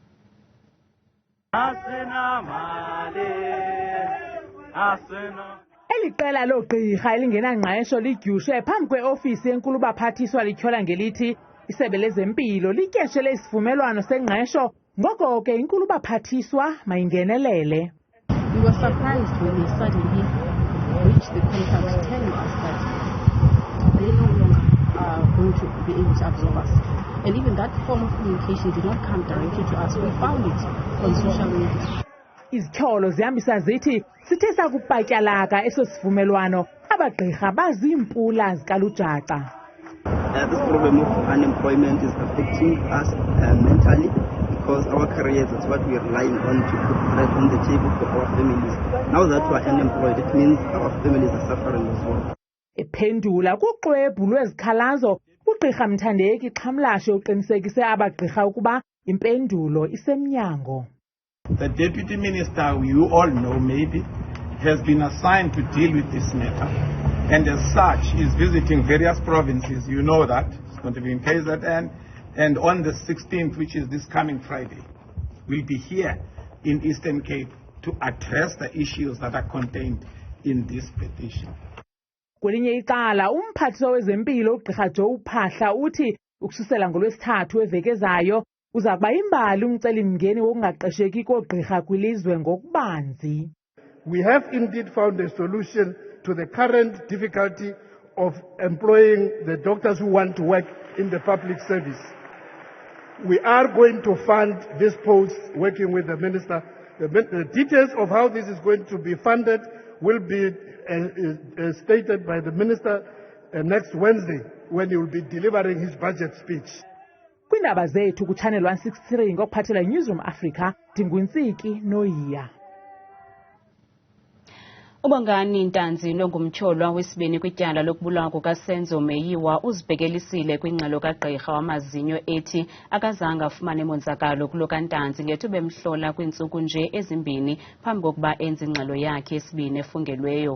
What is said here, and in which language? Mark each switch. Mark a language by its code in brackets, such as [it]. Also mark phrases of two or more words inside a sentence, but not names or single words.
[xh] Eli qela loogqirha elingenangqesho lidyushe phambi kwe-ofisi yenkulu baphathiswa lityhola ngelithi isebe lezempilo lityeshele isivumelwano sengqesho ngoko ke inkulu baphathiswa mayingenelele. [en] We were surprised when they suddenly reached the contact telling us that they no longer are going to be able to absorb us. And even that form of communication did not come directly to us. We found it on social media. [xh] Izityholo zihambisa zithi sithe sakupatyalaka eso sivumelwano abagqirha baziimpula zikalujaca. [en] This problem of unemployment is affecting us mentally because our careers is what we are relying on to put bread on the table for our families. Now that we are unemployed, it means our families are suffering as well. [xh] Ephendula kuxwebhu lwezikhalazo uGqirha Mthandeki Xhamlashe uqinisekise abagqirha ukuba impendulo isemnyango. [en] The Deputy Minister, you all know maybe, has been assigned to deal with this matter. And as such, is visiting various provinces. You know that. It's going to be in KZN. And on the 16th, which is this coming Friday, we'll be here in Eastern Cape to address the issues that are contained in this petition. [xh] Kwelinye icala umphathiswa wezempilo uGqirha Joe Phahla uthi ukususela ngoLwesithathu eveke ezayo uza kuba imbali umcelimngeni wokungaqesheki koogqirha kwilizwe ngokubanzi. [en] We have indeed found a solution to the current difficulty of employing the doctors who want to work in the public service. We are going to fund this post working with the minister. The details of how this is going to be funded will be stated by the minister next Wednesday when he will be delivering his budget speech. [xh] Kwiindaba zethu kuChannel 163 ngokuphathela Newsroom Africa Dinguntsiki Noyiya. Ubongani Ntanzi nongumtyholwa wesibini kwityala lokubulawa kukaSenzo Meyiwa uzibhekelisile kwingxelo kaGqirha wamazinyo ethi akazange afumane monzakalo kulo kaNtanzi ngethuba emhlola kwiintsuku nje ezimbini phambi kokuba enze ingxelo yakhe yesibini efungelweyo.